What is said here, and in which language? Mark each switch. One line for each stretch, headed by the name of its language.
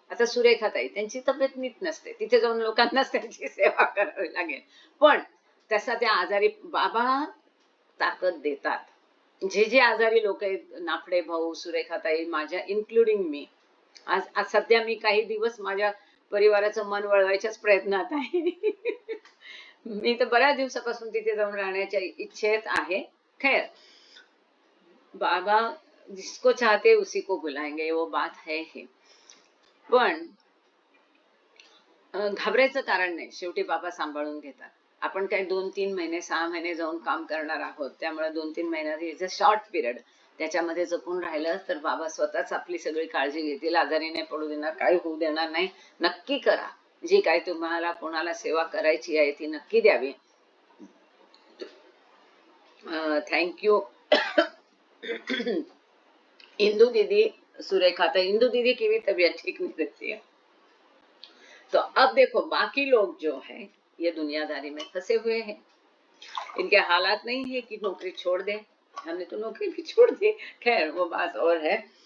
Marathi: आता सुरेखाताई, त्यांची तब्येत नीट नसते, तिथे जाऊन लोकांनाच त्यांची सेवा करावी लागेल, पण तसा त्या आजारी बाबा ताकद देतात. जे आजारी लोक आहेत, नाफडे भाऊ, सुरेखाताई, माझ्या इन्क्लुडिंग मी, आज सध्या मी काही दिवस माझ्या परिवाराचं मन वळवायच्याच प्रयत्नात आहे. मी तर बऱ्याच दिवसापासून तिथे जाऊन राहण्याच्या इच्छेत आहे.
Hindi: खैर, बाबा जिसको चाहते उसी को बुलाएंगे, वो बात है ही.
Marathi: पण घाबरायचं कारण नाही, शेवटी बाबा सांभाळून घेतात. आपण काही 2-3 महिने 6 महिने जाऊन काम करणार आहोत, त्यामुळे 2-3 महिन्यात
English: is a short period,
Marathi: त्याच्यामध्ये जपून राहिलं तर बाबा स्वतःच आपली सगळी काळजी घेतील, आजारी नाही पडू देणार, काही होऊ देणार नाही. नक्की करा, जी काही तुम्हाला कोणाला सेवा करायची आहे ती नक्की द्यावी. थँक्यू.
Hindi: इंदू दीदी, सुरेखा, तो इंदू दीदी की भी तबीयत ठीक नहीं रहती है. तो अब देखो, बाकी लोग जो है ये दुनियादारी में फंसे हुए हैं, इनके हालात नहीं है कि नौकरी छोड़ दे, हमने तो नौकरी भी छोड़ दी, खैर वो बात और है.